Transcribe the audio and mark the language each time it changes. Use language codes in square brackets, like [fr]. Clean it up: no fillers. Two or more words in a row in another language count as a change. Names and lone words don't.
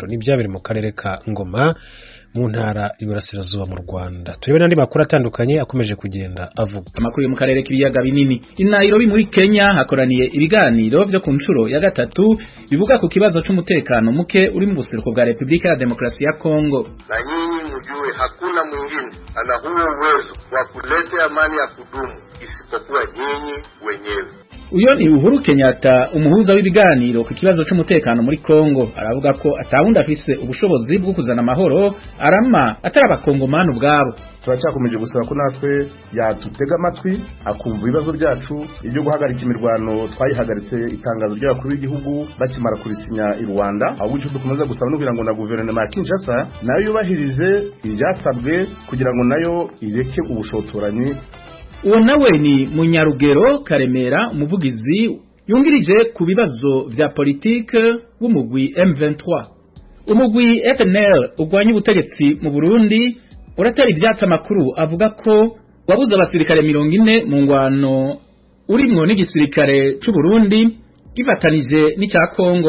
[rw] N'ibyabiri mu karere ka Ngoma mu ntara y'Iburasirazuba mu Rwanda. Turebe n'andi makuru atandukanye akomeje kugenda avuga. Amakuru yo mu karere k'ibiyaga binini. I Nairobi muri Kenya hakoraniye ibiganiro byo ku nshuro ya 3 bivuga ku kibazo cy'umutekano muke uri mu buseruko bwa Repubulika ya Demokarasi ya Kongo. [sw] Na nyinyi mjue hakuna mwingine ana huo uwezo wa kuleta amani ya kudumu isipokuwa nyinyi wenyewe. [rw] Uyo ni Uhuru Kenyatta umuhuza w'ibiganiro ku kibazo cy'umutekano muri Kongo, aravuga ko atawundi afise ubushobozi bwo kuzana amahoro arama atari abakongomani ubwabo. Turacyakomeje gusaba ko natwe yatutega amatwi akumva ibibazo byacu. Ibyo guhagarika imirwano twayihagaritse itangazo ry'abakuru b'igihugu bakimara kurisinya i Rwanda, ahubwo icyo dukomeza gusaba no kugira ngo na guverinoma ya Kinshasa nayo yubahirize ibyasabwe kugira ngo nayo ireke ubushotoranyi. [rn] Uwo nawe ni Munyarugero Karemera umuvugizi yungirije ku bibazo vya politike w'umugwi M23. Umugwi FNL ugwanya ubutegetsi mu Burundi uratera ivyatsi amakuru avuga ko wabuze abasirikare 40 mu ngwano urimwo n'igisirikare c'u Burundi gifatanije n'icya Kongo.